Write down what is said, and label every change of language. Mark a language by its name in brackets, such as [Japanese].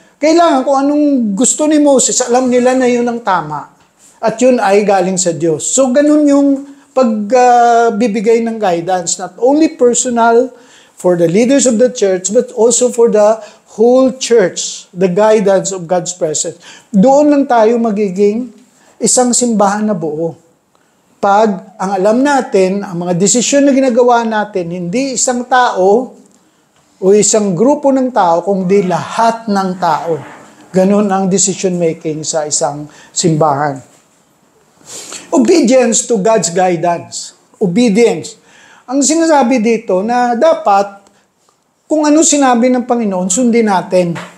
[Filipino] Kailangan kung anong gusto ni Moses, alam nila na yun ang tama. At yun ay galing sa Diyos. So, ganun yung pagbibigay ng [English] guidance, not only personal for the leaders of the church, but also for the whole church, the guidance of God's presence. [Filipino] Doon lang tayo magiging isang simbahan na buo. Pag ang alam natin, ang mga desisyon na ginagawa natin, hindi isang tao o isang grupo ng tao, kundi lahat ng tao. Ganun ang decision making sa isang simbahan. [English] Obedience to God's guidance. Obedience. [Filipino] Ang sinasabi dito na dapat kung ano sinabi ng Panginoon, sundin natin.